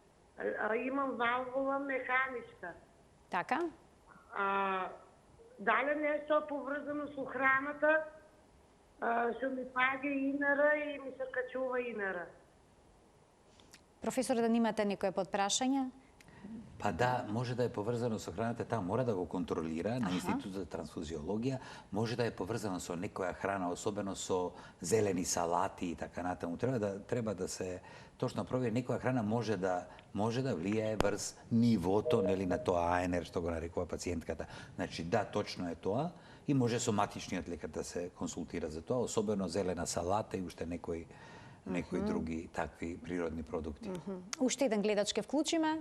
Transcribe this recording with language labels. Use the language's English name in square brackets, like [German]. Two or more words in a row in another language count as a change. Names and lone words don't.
[Macedonian] Имам валвула механичка. Така? Дали нешто поврзано со храната, што ми паѓа инара и ми се качува инара. Професор, да имате некое подпрашање? Па да, може да је поврзано са храната, тамо мора да го контролира на Институт за трансфузиологија, може да је поврзано са некоја храна, особено со зелени салати i така натаму. [Croatian] Treba da se točno provjeri, [Macedonian] некоја храна може да влијае врз нивото, нели, на тоа АНР, што го нарекува пациентката. Значи, да, точно е тоа и може соматичниот лекар да се консултира за тоа, особено зелена салата и уште некои други такви природни продукти. Уште еден гледач ке вклучиме.